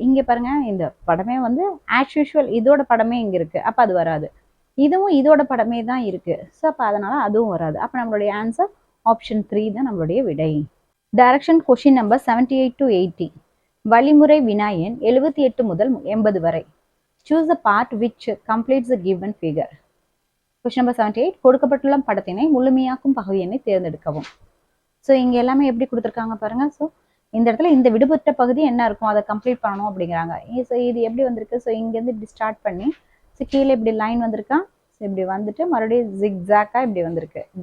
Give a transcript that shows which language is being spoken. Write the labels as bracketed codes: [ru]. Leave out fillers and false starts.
[ta] இங்கே பாருங்கள், இந்த படமே வந்து ஆஸ் யூஷுவல் இதோட படமே இங்கே இருக்குது. அப்போ அது வராது. இதுவும் இதோட படமே தான் இருக்குது. ஸோ அப்போ அதனால் அதுவும் வராது. அப்போ நம்மளுடைய ஆன்சர் ஆப்ஷன் 3 தான் நம்மளுடைய விடை. [en] Direction question number 78 to 80. [ta] வழிமுறை வினாயன் 78 முதல் 80 வரை. [en] Choose the part which completes the given figure. Question number 78. [ta] கொடுக்கப்பட்டுள்ள படத்தினை முழுமையாக்கும் பகுதியினை தேர்ந்தெடுக்கவும். ஸோ இங்கே எல்லாமே எப்படி கொடுத்துருக்காங்க பாருங்கள். ஸோ இந்த இடத்துல இந்த விடுபட்ட பகுதி என்ன இருக்கும், அதை கம்ப்ளீட் பண்ணணும் அப்படிங்கிறாங்க. ஸோ இது எப்படி வந்திருக்கு? ஸோ இங்கேருந்து இப்படி ஸ்டார்ட் பண்ணி ஸோ கீழே இப்படி லைன் வந்திருக்கா? ஸோ இப்படி வந்துட்டு மறுபடியும் ஜிக்ஸாக்காக இப்படி வந்திருக்கு.